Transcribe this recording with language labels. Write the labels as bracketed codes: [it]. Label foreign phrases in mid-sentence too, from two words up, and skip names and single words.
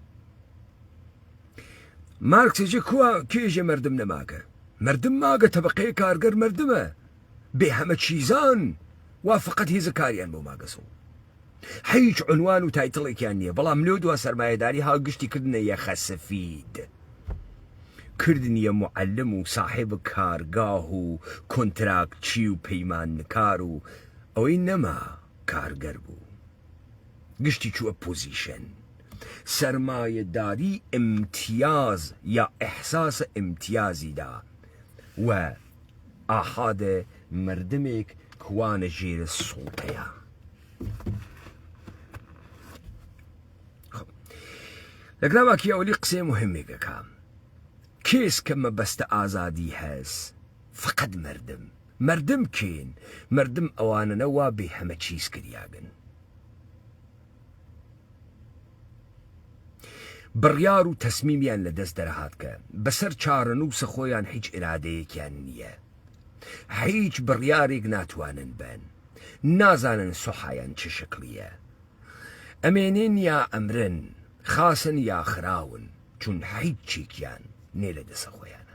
[sdh] مارکس ئێژێ کێژێ مردم نەماگە، مردم ماگە طبقەی کارگەر مردمە بێ هەمە چیزان وا فقط هێزە کاریان بۆ ماگەسەوە. هیچ عنوان و تایتڵێکیان نییە، بەڵام لێو دووە سەرمایەداری هاگشتی کردنە یەخە سەفید، کردنیە معلم و صاحب کارگاه و کۆنتراکچی و پەیمانکار و ئەوەی نەما کارگەر بوو، گشتی چووە پۆزیشن. [fa] سرمایه‌داری امتیاز یا احساس امتیازی [sdh] دا و ئاحاد مردمێک کوانە ژێرە سوڵتەیە. لەگەڵ ماکیاوەلی قسەی مهمێکەکە کێس کە مەبەستە ئازادی هەست فقط مردم. مردم کێن؟ مردم ئەوانەنەوا بێ هەمە چیز کریاگن، بڕیار و تەسمیمیان لە دەست دەرەهات کە بەسەر چارەنووسە خۆیان هیچ ئێرادەیەکیان نییە، هیچ بڕیارێک ناتوانن بن، نازانن سوحایان چه شکلیە، ئەمێنین یا ئەمرن، خاسن یا خراون، چون هیچ چێکیان نێ لە دەسە خۆیانە.